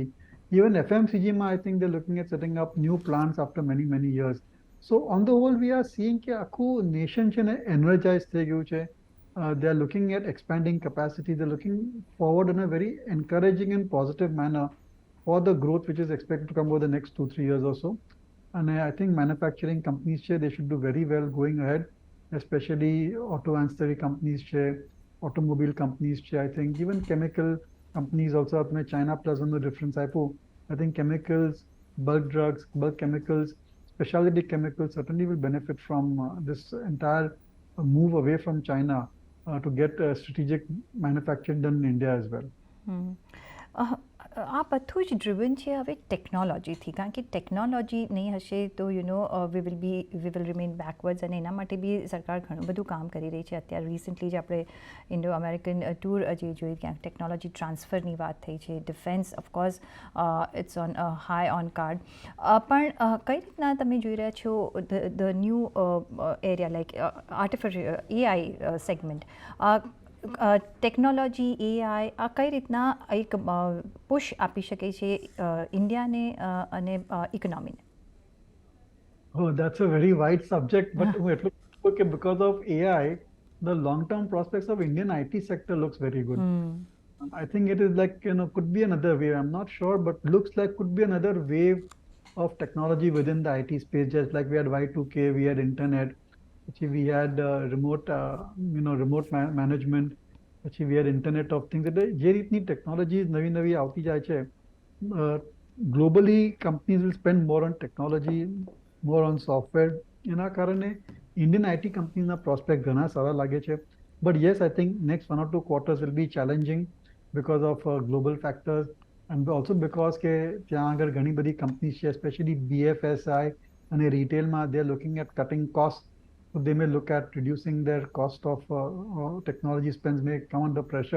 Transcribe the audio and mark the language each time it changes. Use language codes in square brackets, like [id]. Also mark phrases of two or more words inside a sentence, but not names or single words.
[en] Even FMCG, I think they're looking at setting up new plants after many years. So on the whole, we are seeing [gu] કે આખું nation છે ને energized થઈ ગયું છે. [en] They are looking at expanding capacity. They're looking forward in a very encouraging and positive manner for the growth which is expected to come over the next 2-3 years or so. And I think manufacturing companies share, they should do very well going ahead, especially auto ancillary companies share, automobile companies share. I think even chemical companies also, China +1 the difference. I think chemicals, bulk drugs, bulk chemicals, specialty chemicals certainly will benefit from this entire move away from China to get strategic manufacturing done in India as well. [gu] આ બધું જ ડ્રિવન છે હવે ટેકનોલોજીથી, કારણ કે ટેકનોલોજી નહીં હશે તો [en] we will remain backwards, [gu] અને એના માટે બી સરકાર ઘણું બધું કામ કરી રહી છે. અત્યારે રિસન્ટલી જ આપણે [en] Indo American tour [gu] જે જોઈ, ક્યાંક ટેકનોલોજી ટ્રાન્સફરની વાત થઈ છે. [en] defence of course it's on high on card. [gu] પણ કઈ રીતના તમે જોઈ રહ્યા છો [en] the new area like artificial AI segment, [gu] ટેકનોલોજી, AI આ કઈ રીતના એક પુશ આપી શકે છે ઇન્ડિયાને અને ઇકોનોમીને? [en] Oh, that's a very wide subject, but okay, because of AI, the long-term prospects of Indian IT sector looks very good. I think it is like, could be another wave. I'm not sure, but looks like could be another wave of technology within the IT space. Just like we had Y2K, we had internet, we had remote management, we had internet of things. [gu] જે રીતની ટેકનોલોજી નવી આવતી જાય છે, [en] globally companies will spend more on technology, more on software. [gu] એના કારણે [en] Indian IT [gu] કંપનીના પ્રોસ્પેક્ટ ઘણા સારા લાગે છે. [en] But yes, I think next 1 or 2 quarters will be challenging because of global factors and also because [gu] કે ત્યાં આગળ ઘણી બધી companies છે, [en] especially BFSI [gu] અને retailમાં [en] they are looking at cutting costs. So they may look at reducing their cost of technology spends may come under pressure.